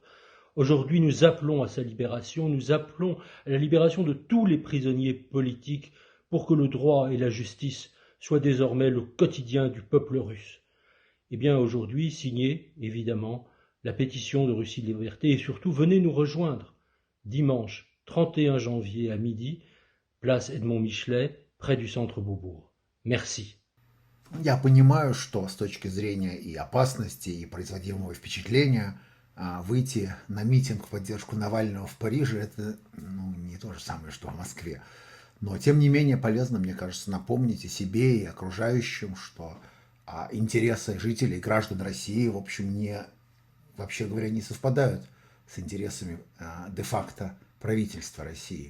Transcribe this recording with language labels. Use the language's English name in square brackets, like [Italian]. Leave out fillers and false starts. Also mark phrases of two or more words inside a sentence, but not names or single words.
[French] Aujourd'hui, nous appelons à sa libération, nous appelons à la libération de tous les prisonniers politiques pour que le droit et la justice soient désormais le quotidien du peuple russe. Eh bien, aujourd'hui, signez, évidemment, la pétition de Russie Liberté et surtout, venez nous rejoindre. Dimanche 31 janvier à midi, place Edmond Michelet, près du centre Beaubourg. Merci. [Russian] Я понимаю, что с точки зрения и опасности, и производимого впечатления выйти на митинг в поддержку Навального в Париже – это не то же самое, что в Москве. Но, тем не менее, полезно, мне кажется, напомнить и себе, и окружающим, что интересы жителей, граждан России, в общем, вообще говоря, не совпадают с интересами де-факто правительства России.